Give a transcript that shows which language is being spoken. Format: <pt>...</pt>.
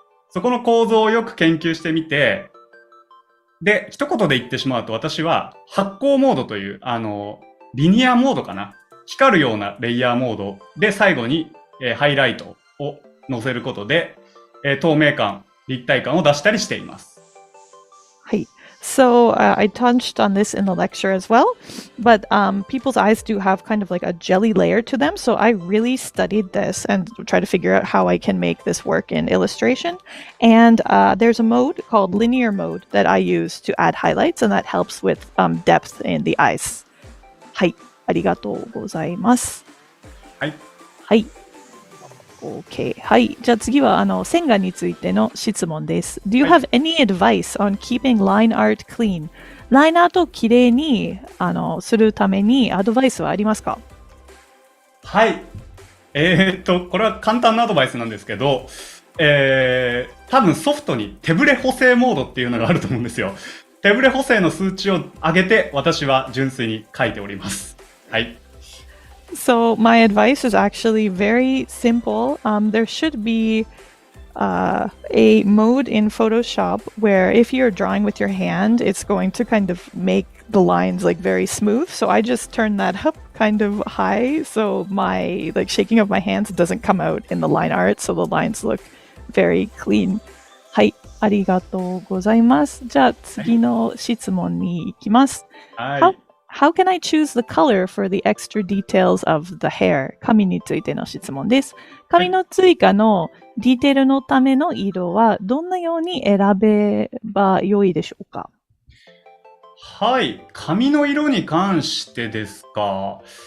<ja>そこの構造をよく研究してみて、で、一言で言ってしまうと、私は発光モードという、リニアモードかな。光るようなレイヤーモードで最後に、ハイライトを乗せることで、透明感、立体感を出したりしています。はい。</ja> <en>So I touched on this in the lecture as well, but people's eyes do have kind of like a jelly layer to them. So I really studied this and tried to figure out how I can make this work in illustration. And there's a mode called linear mode that I use to add highlights, and that helps with depth in the eyes.</en> <ja>はい、ありがとうございます。はい。はい。OK。 はい。じゃあ次は線画についての質問です。</ja> <en>Do you have any advice on keeping line art clean?</en> <ja>ラインアートをきれいにするためにアドバイスはありますか？はい。これは簡単なアドバイスなんですけど、多分ソフトに手ブレ補正モードっていうのがあると思うんですよ。手ブレ補正の数値を上げて私は純粋に書いております。はい。</ja> <en>So my advice is actually very simple. There should be a mode in Photoshop where if you're drawing with your hand, it's going to kind of make the lines like very smooth. So I just turn that up kind of high, so my like shaking of my hands doesn't come out in the line art, so the lines look very clean.</en> <ja>はい、ありがとうございます。じゃあ次の質問に行きます。はい。</ja> <en>How can I choose the color for the extra details of the hair?</en> <ja>髪についての質問です。髪の追加のディテールのための色はどんなように選べば良いでしょうか？はい。髪の色に関してですか。</ja>